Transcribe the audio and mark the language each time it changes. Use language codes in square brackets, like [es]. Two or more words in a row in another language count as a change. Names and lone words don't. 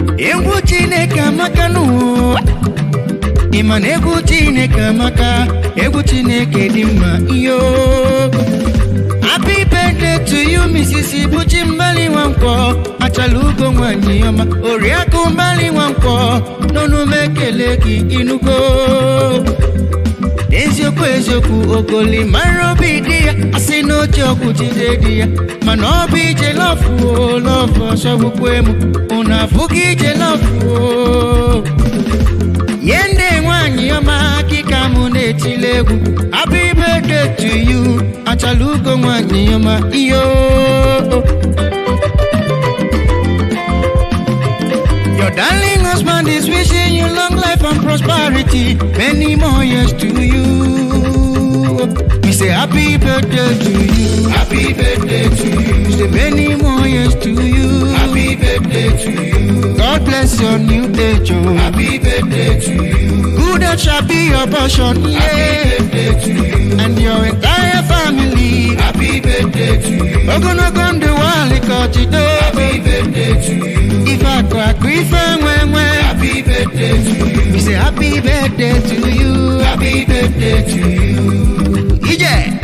[ig] Egwu Chineke amaka n'ụwa. Ị ma na egwu Chineke amaka, egwu Chineke dị mma, iyo. [en] Happy birthday to you, Missus Ibuchi Mbali Nwankwọ, Achala Ugo nwanyị ọma, Oriakụ Mbali Nwankwọ. [ig] N'ọnụ m ekele gị, ịnụgo. Eziokwu, eziokwu, ogoli mara obi dị ya, asị na o ji ọgwụ jide di ya, mana ọ bụ ije lọfụ o, lọfụ ọsọ gbukwe m, unu afụgo ije lọfụ o. Nye nne nwanyị ọma, akịka mụ na-etile egwu, [en] happy birthday to you. [ig] Achalugo nwanyị ọma, iyo. [en] Your darling husband is wishing you long life and prosperity, many more years to you. We say happy birthday to you. Happy birthday to you. We say many more years to you. Happy birthday to you. God bless your new age, oh. Happy birthday to you. Good health shall be your portion, Happy yeah. birthday to you. And your entire family. Happy birthday to you. [ig] Ogologo ndụ wa alịkọchido. [en] Happy birthday to you. [ig] Ife akụ akụ, ife nwe nwe. [en] Happy birthday to you. We say happy birthday to you. Happy birthday to you. Ije.